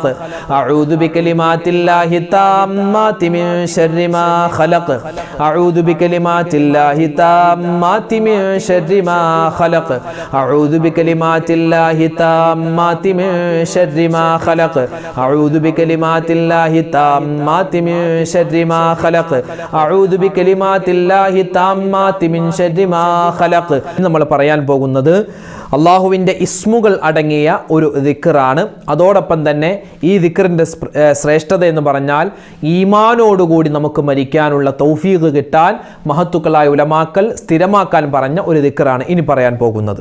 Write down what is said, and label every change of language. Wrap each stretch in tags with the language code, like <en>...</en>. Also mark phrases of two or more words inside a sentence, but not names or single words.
<ar>أعوذ بكلمات الله التامات من شر ما خلق أعوذ بكلمات الله التامات من شر ما خلق أعوذ بكلمات الله التامات من شر ما خلق أعوذ بكلمات الله التامات من شر ما خلق أعوذ بكلمات الله التامات من شر ما خلق.</ar> <ml>നമ്മൾ പറയാൻ പോകുന്നത് അള്ളാഹുവിൻ്റെ ഇസ്മുകൾ അടങ്ങിയ ഒരു ദിക്റാണ്. അതോടൊപ്പം തന്നെ ഈ ദിക്റിൻ്റെ ശ്രേഷ്ഠത എന്ന് പറഞ്ഞാൽ ഈമാനോടുകൂടി നമുക്ക് മരിക്കാനുള്ള തൗഫീഖ് കിട്ടാൻ മഹത്തുക്കളായ ഉലമാക്കൾ സ്ഥിരമാക്കാൻ പറഞ്ഞ ഒരു ദിക്റാണ് ഇനി പറയാൻ പോകുന്നത്.</ml>